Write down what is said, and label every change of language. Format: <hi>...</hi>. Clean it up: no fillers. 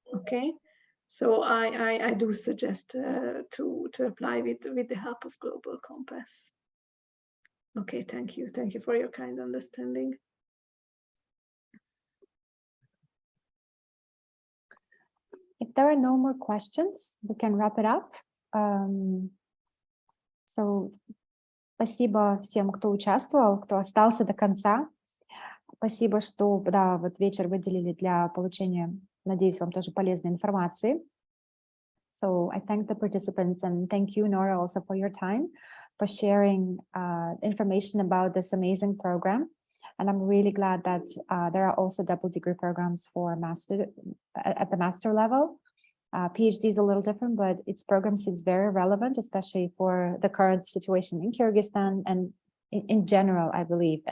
<en>Okay, so I do suggest to apply with the help of Global Compass. Okay, thank you for your kind understanding. If there are no more questions, we can wrap it up. So,</en> <ru>спасибо всем, кто участвовал, кто остался до конца. Спасибо, что вот вечер выделили для получения, надеюсь, вам тоже полезной информации.</ru> <en>So I thank the participants and thank you, Nora, also for your time, for sharing information about this amazing program. And I'm really glad that there are also double degree programs for master at the master level. PhD is a little different, but its program seems very relevant, especially for the current situation in Kyrgyzstan and in general, I believe.</en>